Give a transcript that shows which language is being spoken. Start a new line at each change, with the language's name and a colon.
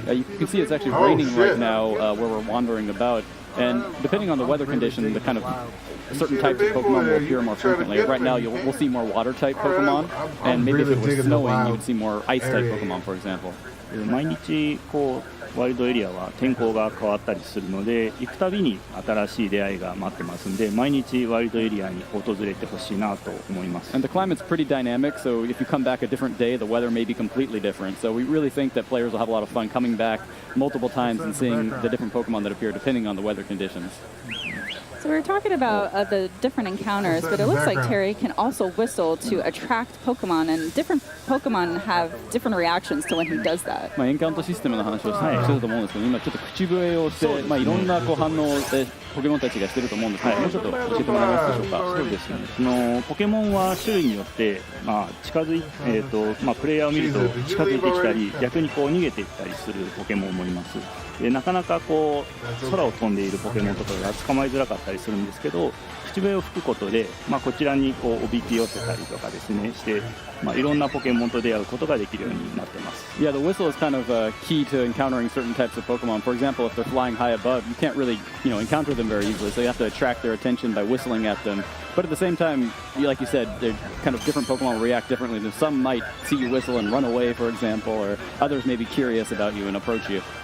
English: You can see it's actually raining right now where we're wandering about, and depending on the weather condition, the kind of certain types of Pokemon will appear more frequently. Right now, we'll see more water-type Pokemon, and maybe if it was snowing, you would see more ice-type Pokemon, for example.
Japanese: 毎日ワイルドエリアは天候が変わったりするので、行くたびに新しい出会いが待ってますんで、毎日ワイルドエリアに訪れてほしいなと思います。
English: And the climate's pretty dynamic, so if you come back a different day, the weather may be completely different. So we really think that players will have a lot of fun coming back multiple times and seeing the different Pokemon that appear depending on the weather conditions. So we were talking about the different encounters, but it looks like Terry can also whistle to attract Pokemon, and different Pokemon have different reactions to when he does that.
Japanese: エンカウントシステムの話をしてると思うんですけど、今ちょっと口笛をして、いろんな反応をポケモンたちがしてると思うんですけど、もうちょっと教えてもらえますでしょうか。そうですね。ポケモンは種類によって、近づいプレイヤーを見ると近づいてきたり、逆に逃げていったりするポケモンもいます。でなかなか空を飛んでいるポケモンとかが捕まえづらかったりするんですけど、口笛を吹くことで、こちらにおびき寄せたりとかですねして、いろんなポケモンと出会うことができるようになってます。
English: Yeah, the whistle is kind of key to encountering certain types of Pokemon. For example, if they're flying high above, you can't really, encounter them very easily, so you have to attract their attention by whistling at them. But at the same time, like you said, they're kind of different Pokemon react differently. Some might see you whistle and run away, for example, or others may be curious about you and approach you.